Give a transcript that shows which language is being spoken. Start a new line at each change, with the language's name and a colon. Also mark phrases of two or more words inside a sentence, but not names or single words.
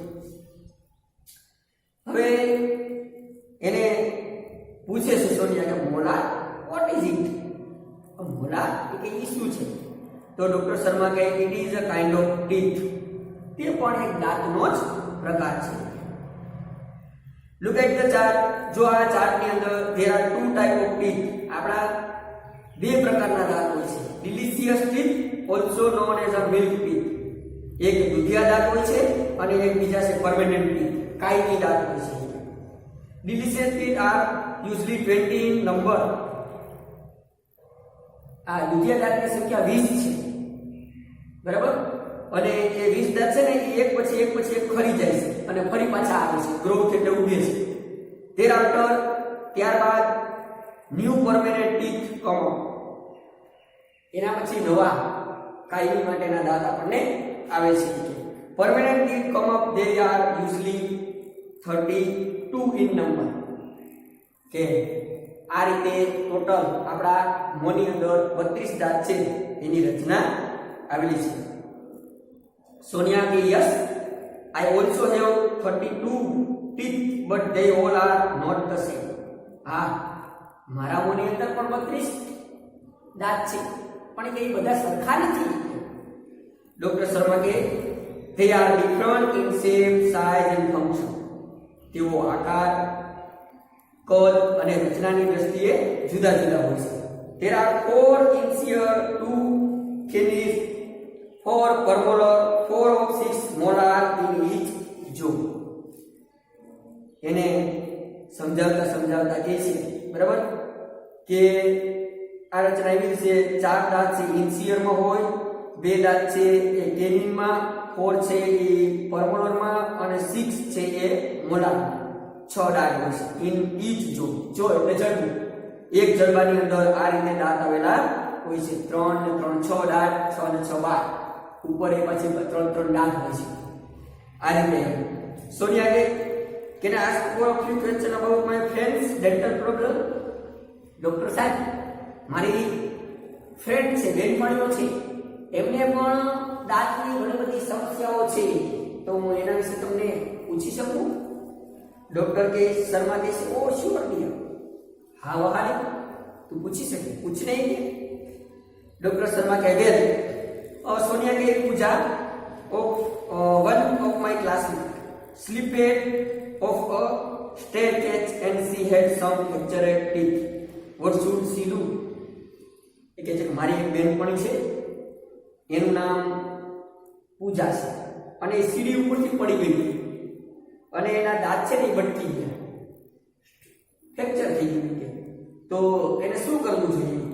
Gujarati: હવે એને પૂછે છે સોનિયા કે
English: molar what is it?
Gujarati: મોલાર એ શું છે? તો ડોક્ટર શર્મા કહે
English: it is a kind of teeth.
Gujarati: તે પણ એક દાંતનો જ પ્રકાર છે.
English: look at the chart.
Gujarati: જો આ ચાર્ટની અંદર
English: there are 2 type of teeth.
Gujarati: આપણા 2 પ્રકારના દાંત હોય છે.
English: delicious teeth, also known as a milk teeth.
Gujarati: એક દૂધિયા દાંત હોય છે અને એક બીજા છે
English: permanent teeth,
Gujarati: કાયમી દાંત હોય છે.
English: delicious teeth are usually 20 in number.
Gujarati: આ દૂધિયા દાંતની સંખ્યા 20 છે, બરાબર. અને એ 20 દાંત છે ને એ એક પછી એક ખરી જાય છે અને ફરી પાછા આવે છે, ગ્રોથ એટલે ઉગે છે.
English: ત્યારબાદ new permanent teeth come.
Gujarati: એના પછી નવા કાયમી માટેના દાંત આપણને આવે છે.
English: permanent teeth come up, they are usually 32 in number.
Gujarati: કે આ રીતે ટોટલ આપણા મોંની અંદર 32 દાંત છે એની રચના આવેલી છે. સોનિયા કે યસ,
English: I also have 32 teeth but they all are not the same.
Gujarati: હા, મારા મોંની અંદર પણ 32 દાંત છે, પણ એ બધા સરખા નથી. ડોક્ટર શર્મા કે
English: they are different in shape, size and function.
Gujarati: તેઓ આકાર, કદ અને રચનાની દ્રષ્ટિએ જુદા જુદા હોય છે.
English: There are 4 incisors, 2 canines, 4 premolar, 4 of 6 molar in each jaw.
Gujarati: એને સમજાવતા કહે છે, બરાબર, કે આ રચના એવી છે 4 દાંત છે ઇન્સિયરમાં હોય, 2 દાંત છે એ કેનિનમાં, 4 છે એ પરમોલરમાં અને 6 છે એ મોલારમાં. 6 દાંત હોય છે
English: in each jaw
Gujarati: એટલે જડબું. એક જડબાની અંદર આ રીતે દાંત આવેલા હોય છે. 3 ને 3 6 દાંત, 6 ને 6 12. ઉપર એ પછી 3 દાંત હોય છે. આ રીતે સોનિયા કે
English: can I ask for a few questions about my friend's dental problem?
Gujarati: ડોક્ટર સાહેબ, મારી ફ્રેન્ડ છે, બેનપણીઓ છે, એમને પણ દાંતની ઘણી બધી સમસ્યાઓ છે, તો હું એના વિશે તમને પૂછી શકું? ડોક્ટર કે શર્મા કે ઓ
English: sure dear.
Gujarati: હા વહાલે, તું પૂછી શકે, પૂછ નહીં કે. ડોક્ટર શર્મા કહે વેલ, સોનિયા કે
English: પૂજા of one of my classmates slipped off a staircase and she had some fractured teeth. what should she do?
Gujarati: એ કહે છે કે મારી એક બેનપણી છે, એનું નામ પૂજા છે, અને એ સીડી ઉપરથી પડી ગઈ અને એના દાંત છે ને એ ભટકી ગયા, ફ્રેક્ચર થઈ ગયું કે તો એને શું કરવું જોઈએ?